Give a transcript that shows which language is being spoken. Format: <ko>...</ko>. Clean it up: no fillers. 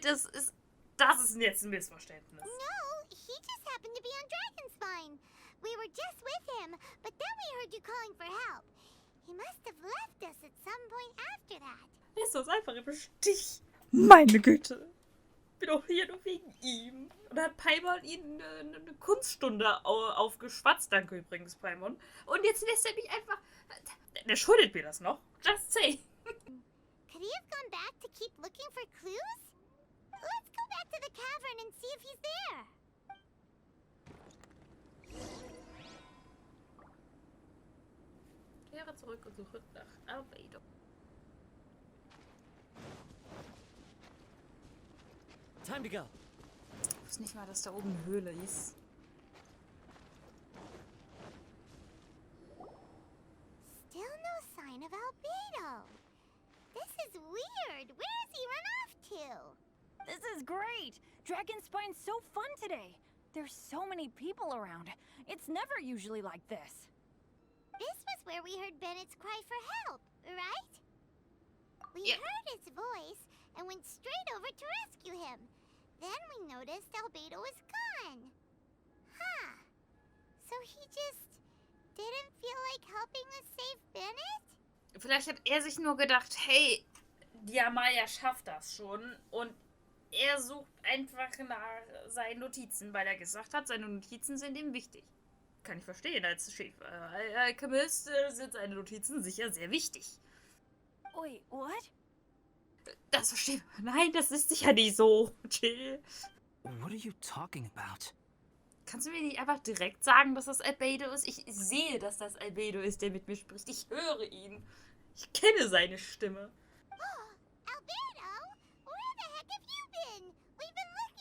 <de>Das ist jetzt ein Missverständnis.</de> <en>No, he just happened to be on Dragonspine. We were just with him, but then we heard you calling for help. He must have left us at some point after that.</en> <de>Lässt uns einfach im Stich. Meine Güte. Bin doch hier nur wegen ihm. Und hat Paimon ihn eine Kunststunde aufgeschwatzt. Danke übrigens, Paimon. Und jetzt lässt er mich einfach... Der schuldet mir das noch.</de> <en>Just say. Could he have gone back to keep looking for clues? Let's go back to the cavern and see if he's there.</en> <de>Kehre zurück und suche nach Albedo.</de> <en>Time to go.</en> <de>Ich wusste nicht mal, dass da oben eine Höhle ist.</de> <en>Still no sign of Albedo. This is weird. Where has he run off to? This is great! Dragonspine's so fun today. There's so many people around. It's never usually like this. This was where we heard Bennett's cry for help, right? We Yeah. heard his voice and went straight over to rescue him. Then we noticed Albedo was gone. Huh. So he just didn't feel like helping us save Bennett?</en> <de>Vielleicht hat er sich nur gedacht, hey, die Amaya schafft das schon. Und er sucht einfach nach seinen Notizen, weil er gesagt hat, seine Notizen sind ihm wichtig. Kann ich verstehen, als Chef-Alchemist sind seine Notizen sicher sehr wichtig.</de> <en>Wait, what?</en> <de>Das verstehe ich. Nein, das ist sicher nicht so.</de> <en>Chill. What are you talking about?</en> <de>Kannst du mir nicht einfach direkt sagen, dass das Albedo ist? Ich sehe, dass das Albedo ist, der mit mir spricht. Ich höre ihn. Ich kenne seine Stimme.</de> <en>Albedo? Where the heck have you been? We've been</en>